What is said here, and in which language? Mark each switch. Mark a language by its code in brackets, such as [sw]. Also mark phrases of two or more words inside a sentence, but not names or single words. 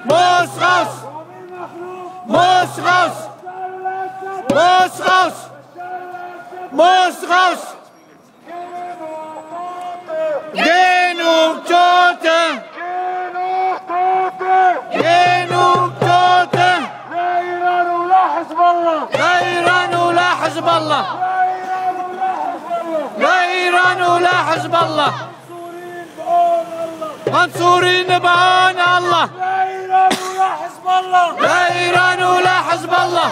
[de] Muss raus! Muss raus! Muss raus! Muss raus! Genug Tote! Genug Tote! [ar] لا إيران ولا حزب الله! لا إيران ولا حزب الله! لا إيران ولا حزب الله! لا إيران ولا حزب الله! منصورين بعون الله! لا إيران ولا حزب الله! لا إيران ولا حزب الله!